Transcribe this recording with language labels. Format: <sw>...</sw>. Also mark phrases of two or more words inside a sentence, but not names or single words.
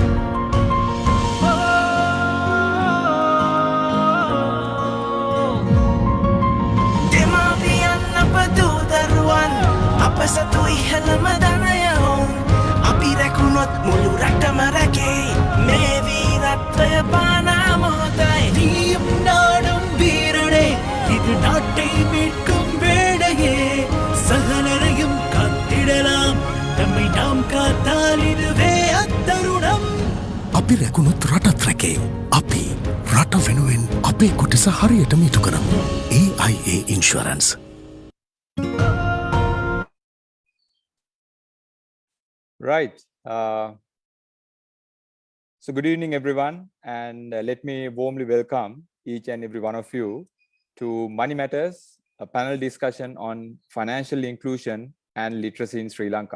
<si>දෙමාපියන් අප දූ දරුවන් අප සතු ඉහළම දනයවුන් අපි රැකුණොත් මුළු රටම රැකේ මේ වීරත්වය පානා මොහොතයි</si> <ta>நீயும் நானும் வீரனே இது நாட்டை மீட்கும் வேளையே சகலரையும் காத்திடலாம் நம்மை நாம் காத்தால் இதுவே அத்தருணம்</ta> <si>අපි රැකුණොත් රටත් රැකේ අපි රට වෙනුවෙන් අපේ කොටස හරියට මිටු කරමු AIA ඉන්ෂුරන්ස්</si> <en>Right. So good evening, everyone, and let me warmly welcome each and every one of you to Money Matters, a panel discussion on financial inclusion and literacy in Sri Lanka.</en>